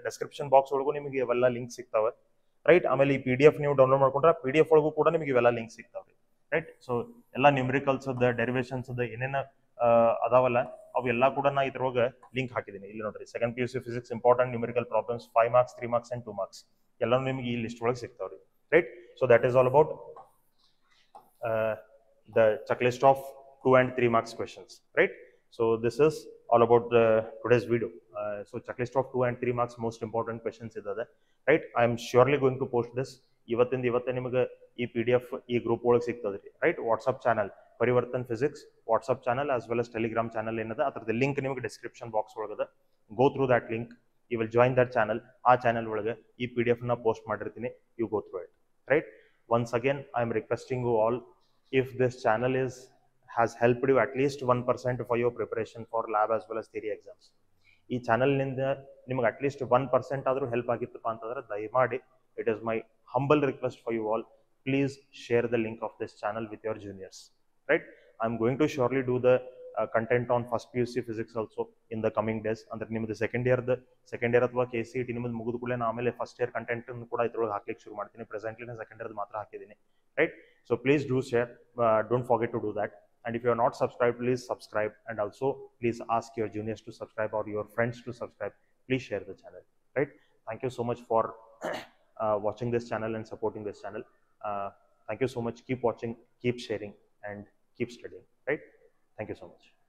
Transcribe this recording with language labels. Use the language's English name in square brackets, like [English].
[Kannada] Description box ಒಳಗೂ ನಿಮಗೆ ಇವೆಲ್ಲ ಲಿಂಕ್ ಸಿಗ್ತಾವೆ, ರೈಟ್. ಆಮೇಲೆ ಈ PDF ನೀವು ಡೌನ್ಲೋಡ್ ಮಾಡ್ಕೊಂಡ್ರೆ PDF ಒಳಗೂ ಕೂಡ ನಿಮಗೆ ಇವೆಲ್ಲ ಲಿಂಕ್ ಸಿಗ್ತಾವ್ರಿ, ರೈಟ್. ಸೊ ಎಲ್ಲ ನ್ಯೂಮರಿಕಲ್ಸ್ ಡೆರಿವೇಷನ್ಸ್ ಏನೇನ ಅದಾವಲ್ಲ ಅವೆಲ್ಲ ಕೂಡ ನಾ ಇದ್ರೊಳಗೆ ಲಿಂಕ್ ಹಾಕಿದ್ದೀನಿ. ಇಲ್ಲಿ ನೋಡ್ರಿ second PUC physics important numerical problems 5 marks 3 marks and 2 marks ಎಲ್ಲಾನು ನಿಮಗೆ ಈ ಲಿಸ್ಟ್ ಒಳಗೆ ಸಿಗ್ತಾವ್ರಿ, right. [English] So that is all about the checklist of 2 and 3 marks questions, right. So this is all about today's video. So checklist of 2 and 3 marks most important questions [Kannada] idade, [English] right. I am surely going to post this [Kannada] ಇವತ್ತಿಂದ ಇವತ್ತೇ ನಿಮಗೆ ಈ PDF ಈ group ಒಳಗೆ ಸಿಗ್ತದ್ರಿ, right. WhatsApp channel Parivartan physics WhatsApp channel as well as Telegram channel ಏನದ ಅದರದ link ನಿಮಗೆ description box ಒಳಗದ. [English] Go through that link, you will join that channel. [Kannada] ಆ ಚಾನಲ್ ಒಳಗೆ ಈ PDF ನ ಪೋಸ್ಟ್ ಮಾಡಿರ್ತೀನಿ, [English] You go through it, right. Once again I am requesting you all, if this channel has helped you at least 1% for your preparation for lab as well as theory exams, [Kannada] ಈ channel ನಿಂದ ನಿಮಗೆ at least 1% ಆದರೂ help ಆಗಿತ್ತಪ್ಪ ಅಂತಂದ್ರೆ ದಯಮಾಡಿ, [English] it is my humble request for you all, please share the link of this channel with your juniors, right. I'm going to surely do the content on first PUC physics also in the coming days. [Kannada] ಅಂದ್ರೆ ನಿಮ್ಮದು second year ಅಥವಾ KCET ನಿಮ್ಮದು ಮುಗಿದ ಕೂಡಲೇ ಆಮೇಲೆ first year content ಕೂಡ ಇದ್ರೊಳಗೆ ಹಾಕ್ಲಿಕ್ಕೆ ಶುರು ಮಾಡ್ತೀನಿ. ಪ್ರೆಸೆಂಟ್ಲಿ ನಾನು ಸೆಕೆಂಡ್ ಇಯರ್ ಮಾತ್ರ ಹಾಕಿದ್ದೀನಿ, right. [English] So please do share, don't forget to do that. And if you are not subscribed, please subscribe, and also please ask your juniors to subscribe or your friends to subscribe. Please share the channel, right. Thank you so much for watching this channel and supporting this channel. Thank you so much. Keep watching, keep sharing, and keep studying, right. Thank you so much.